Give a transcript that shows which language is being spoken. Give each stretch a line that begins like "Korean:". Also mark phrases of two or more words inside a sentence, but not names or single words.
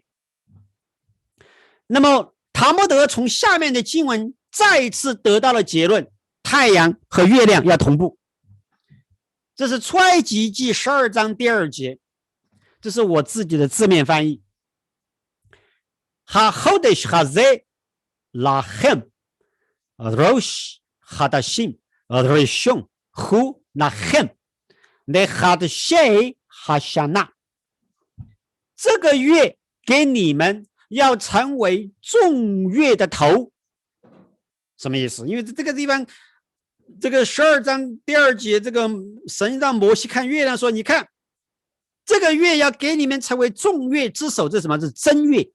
Chinese: 那么塔木德从下面的经文再次得到了结论，太阳和月亮要同步。这是出埃及记12章第2节，这是我自己的字面
Hebrew: 翻译。 החדש הזה לכם ראש חדשים ראשון הוא לכם לחדשי השנה,
Chinese: 这个月给你们要成为众月的头， 什么意思？因为这个地方，这个12章第2节，这个神让摩西看月亮说：“你看，这个月要给你们成为众月之首，这是什么？这是正月。”